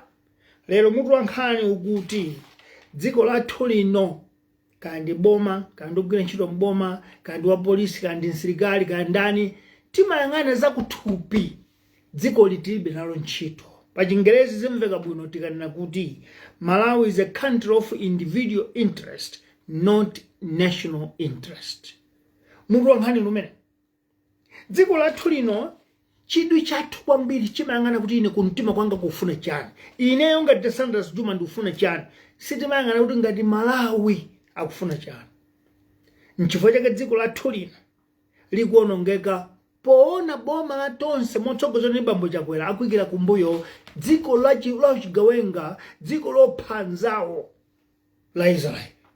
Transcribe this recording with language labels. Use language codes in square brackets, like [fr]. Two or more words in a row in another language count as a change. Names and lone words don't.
[ny] Lero mutu wankhani ukuti dziko lathu lino kandi boma, kandi ogwira ntchito mboma, kandi wa polisi, kandi msilikali, kandi ndani timayang'ana zakuthupi. Dziko litilibe nalo ntchito. Pa Chingerezi zimveka bwino tikanena kuti Malawi [en] is a country of individual interest, not national interest. [ny] Mutu wankhani lumene. Dziko lathu lino chidwi chathu kwambiri chimayang'ana kuti ine kumtima kwanga kufuna chani, ineyo ngati Sanders Juma ndikufuna chani, sitimayang'ana kuti ngati Malawi akufuna chani. N'chifukwa chake dziko lathu lino likuonongeka poona boma la tonse motsogozedwa ndi Bambo Chakwera akuyikira kumbuyo dziko la chigawenga, dziko lopha anzawo la Israeli.